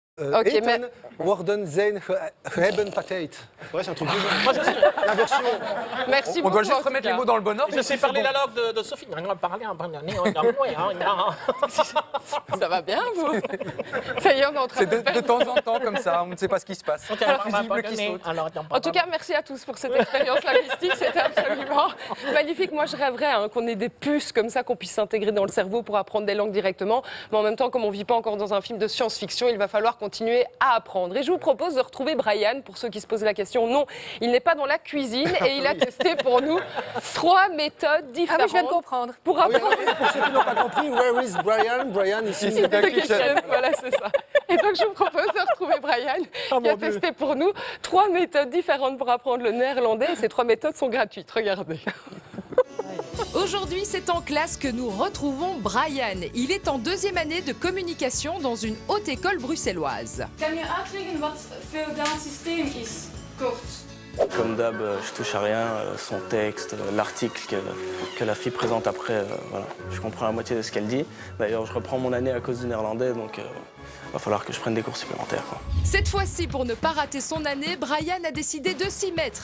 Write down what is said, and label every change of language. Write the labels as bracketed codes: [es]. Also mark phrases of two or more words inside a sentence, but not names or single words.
[fr] Ok, mais... [nl] worden zijn hebben tijd. [fr] Ouais, c'est un truc bizarre. Moi, je sais. L'inversion. Merci On beaucoup. doit juste en tout remettre cas. les mots dans le bon ordre. Je sais parler la langue de Sophie. Ça va bien, vous? Ça y est, on est en train C'est de de temps en temps comme ça, on ne sait pas ce qui se passe. Un fusible qui saute. En tout cas, merci à tous pour cette expérience linguistique, c'était absolument magnifique. Moi, je rêverais qu'on ait des puces comme ça, qu'on puisse s'intégrer dans le cerveau pour apprendre des langues directement. Mais en même temps, comme on ne vit pas encore dans un film de science-fiction, il va falloir continuer à apprendre. Et je vous propose de retrouver Brian, pour ceux qui se posent la question. Non, il n'est pas dans la cuisine et il a testé pour nous 3 méthodes différentes. Ah oui, je viens de comprendre. Pour apprendre. Pour ceux qui n'ont pas compris, [en] where is Brian? Brian ici. [fr] Ici, The Kitchen, voilà, c'est ça. Et donc, je vous propose de retrouver Brian, qui a testé pour nous 3 méthodes différentes pour apprendre le néerlandais. Et ces 3 méthodes sont gratuites. Regardez. Aujourd'hui, c'est en classe que nous retrouvons Brian. Il est en 2e année de communication dans une haute école bruxelloise. [nl] Kan je uitleggen wat feodaal systeem is? Kort. [fr] Comme d'hab, je touche à rien, son texte, l'article que la fille présente après, voilà. Je comprends la moitié de ce qu'elle dit. D'ailleurs, je reprends mon année à cause du néerlandais, donc va falloir que je prenne des cours supplémentaires, quoi. Cette fois-ci, pour ne pas rater son année, Brian a décidé de s'y mettre.